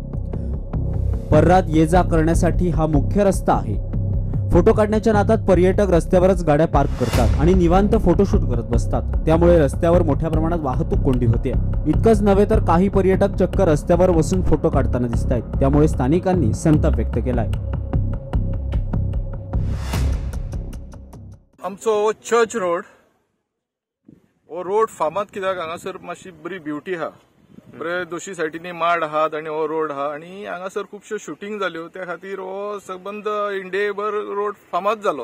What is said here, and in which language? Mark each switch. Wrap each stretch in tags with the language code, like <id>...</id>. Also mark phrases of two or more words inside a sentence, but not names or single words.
<mr>पर्रात ये जा करण्यासाठी हा मुख्य रस्ता आहे. फोटो काढण्याच्या नादात पर्यटक रस्त्यावरच गाड्या पार्क करतात आणि निवांत फोटोशूट करत बसतात. त्यामुळे रस्त्यावर मोठ्या प्रमाणात वाहतूक कोंडी होते. इतकंच नव्हे तर काही पर्यटक चक्क रस्त्यावर बसून फोटो काढताना दिसत आहेत. त्यामुळे स्थानिकांनी संताप व्यक्त केलाय.</mr> <kok>आमचो चर्च रोड हो रोड फामाद कित्याक हांगासर मातशी बरी ब्युटी हा. बरे दोशी सायडीनी माड आहात आणि हो रोड हा, आणि हांगासर खुबश्यो शूटिंग जाल्यो. त्या खातीर हो सबंद इंडियेभर रोड फामाद जालो.</kok>